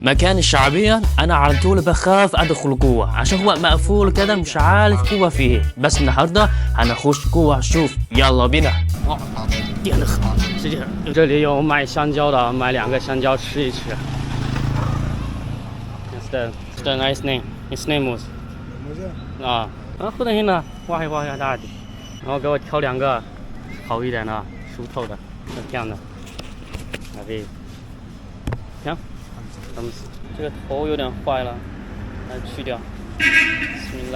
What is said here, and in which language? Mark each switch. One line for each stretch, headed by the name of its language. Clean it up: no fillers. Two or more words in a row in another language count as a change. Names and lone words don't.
Arabic: مكان شعبيا انا على طول بخاف ادخل جوه عشان هو مقفول كده مش عارف جوه فيه بس النهارده هنخش جوه نشوف يلا بينا
Chinese: 这里有卖香蕉的，买2个香蕉吃一吃。
English: It's the nice name. His name was
Chinese: 啊，喝点呢，挖一下大的，然后给我挑2个好一点的，熟透的，这样的。哪边？行，咱们这个头有点坏了，来去掉。bismillah。